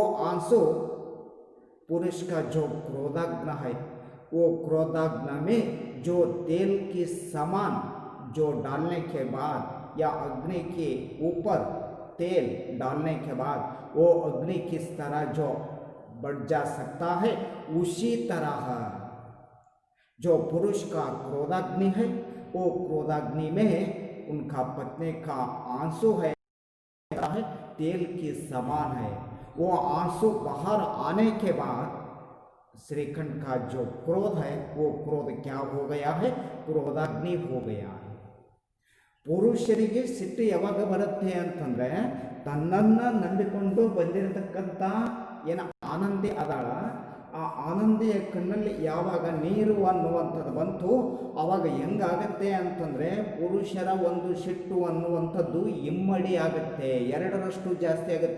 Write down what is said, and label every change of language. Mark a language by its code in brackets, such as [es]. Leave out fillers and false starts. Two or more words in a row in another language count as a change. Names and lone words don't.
[hi] आंसू पुरुष का जो क्रोधाग्नि है, वो क्रोधाग्नि में जो तेल के समान जो डालने के बाद या अग्नि के ऊपर तेल डालने के बाद वो अग्नि किस तरह जो बढ़ जा सकता है, उसी तरह जो पुरुष का क्रोधाग्नि है वो क्रोधाग्नि में उनका पत्नी का आंसू है तेल की समान है। वो आंसू बाहर आने के बाद श्रीखंड का जो क्रोध है वो क्रोध क्या हो गया है, ಕ್ರೋಧಾಗ್ನಿ हो गया है। [kn] ಪುರುಷರಿಗೆ ಸಿಟ್ಟು ಯಾವಾಗ ಬರುತ್ತೆ ಅಂತಂದ್ರೆ ತನ್ನನ್ನು ನಂಬಿಕೊಂಡು ಬಂದಿರತಕ್ಕಂಥ ಏನು ಆನಂದಿ ಅದಾಳ, ಆ ಆನಂದಿಯ ಕಣ್ಣಲ್ಲಿ ಯಾವಾಗ ನೀರು ಅನ್ನುವಂಥದ್ದು ಬಂತು ಆವಾಗ ಹೆಂಗಾಗತ್ತೆ ಅಂತಂದರೆ ಪುರುಷರ ಒಂದು ಸಿಟ್ಟು ಅನ್ನುವಂಥದ್ದು ಇಮ್ಮಡಿ ಆಗುತ್ತೆ, ಎರಡರಷ್ಟು ಜಾಸ್ತಿ ಆಗುತ್ತೆ।